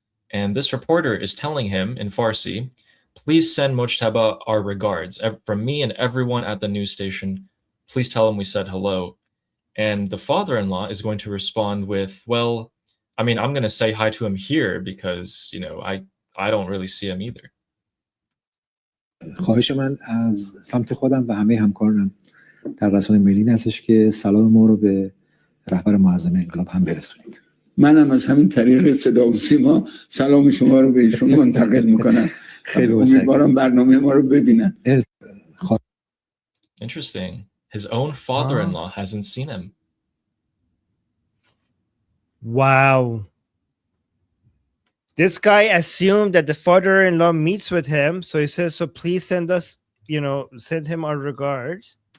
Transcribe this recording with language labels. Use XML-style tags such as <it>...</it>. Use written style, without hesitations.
<en>And this reporter is telling him in Farsi, please send Mujtaba our regards. From me and everyone at the news station, please tell him we said hello. And the father-in-law is going to respond with, well, I mean, I'm going to say hi to him here because, you know, I don't really see him either.</en> <fa>خواهش من از سمت خودم و همه همکارانم در رسانه ملی هستش که سلام ما رو به رهبر معظم انقلاب هم برسونید. منم از همین طریق صدا و سیما سلام شما رو به ایشون منتقل میکنم. خیلی امیدوارم برنامه ما رو ببینن.</fa> <en>Interesting. His own father-in-law hasn't seen him. Wow. This guy assumed that the father-in-law meets with him, so he says, so please send him our regards.</en>